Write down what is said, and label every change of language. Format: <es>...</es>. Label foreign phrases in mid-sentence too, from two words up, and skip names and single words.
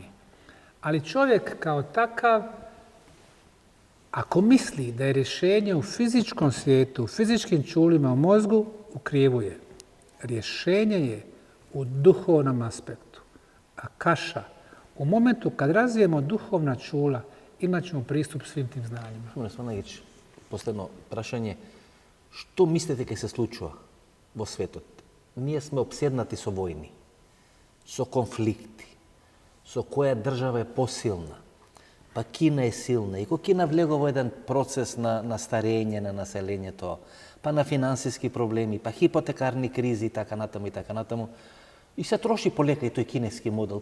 <bs>Ali čovjek kao takav, ako misli da je rješenje u fizičkom svijetu, u fizičkim čulima u mozgu, u krivu je. Rješenje je u duhovnom aspektu. A kaša, u momentu kad razvijemo duhovna čula, imat ćemo pristup svim tim znanjima.</bs> <mk>Сванајич, последно прашање, што мислите ке се случува во светот? Ние сме обседнати со војни, со конфликти, со која држава е посилна, па Кина е силна. И кога Кина влегува во еден процес на старење на населењето, па на финансиски проблеми, па хипотекарни кризи и така натаму, и се троши полека и тој кинески модел.</mk>